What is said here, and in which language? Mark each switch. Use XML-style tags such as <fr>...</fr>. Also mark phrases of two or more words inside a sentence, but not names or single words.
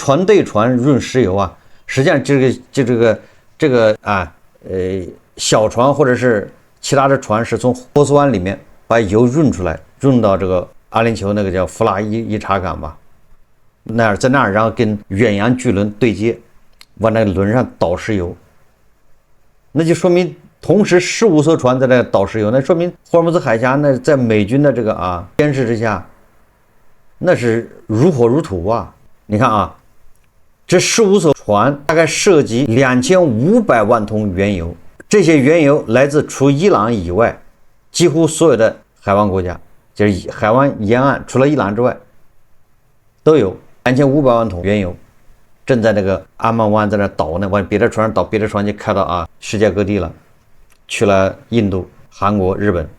<zh>船對船運石油啊，實際上這個小船或者是其他的船是從波斯灣裡面把油運出來，運到这個阿聯酋那個叫富拉伊察港吧，在那兒然後跟遠洋巨輪對接，往那個輪上倒石油，那就說明同時15 艘船在那倒石油，那說明霍爾木茲海峽那在美軍的这個監視之下，那是如火如荼啊！你看啊，這15艘船大概涉及2500萬桶原油，這些原油來自除伊朗以外幾乎所有的海灣國家，就是海灣沿岸除了伊朗之外都有2500萬桶原油正在那個阿曼灣在那倒呢，往別的船上倒，別的船就開到世界各地了，去了印度、韓國、日本。</zh>